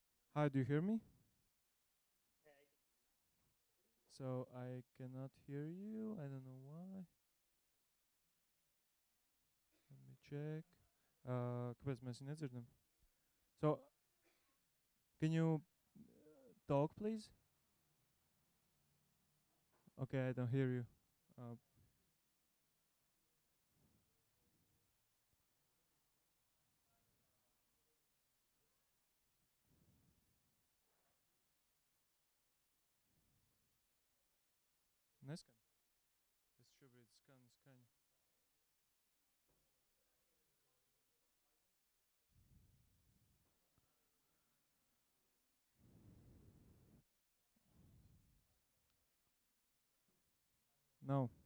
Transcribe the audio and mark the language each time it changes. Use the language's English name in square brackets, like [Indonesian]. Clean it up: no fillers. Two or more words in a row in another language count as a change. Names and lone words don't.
[English] Hi, do you hear me? So I cannot hear you. I don't know why. Let me check. [Latvian] Kāpēc mēs viņu nedzirdam? [English] So, can you talk, please? Okay, I don't hear you. [Latvian] Uh, Neskan. Es šobrīd skanu skaņu. Nav.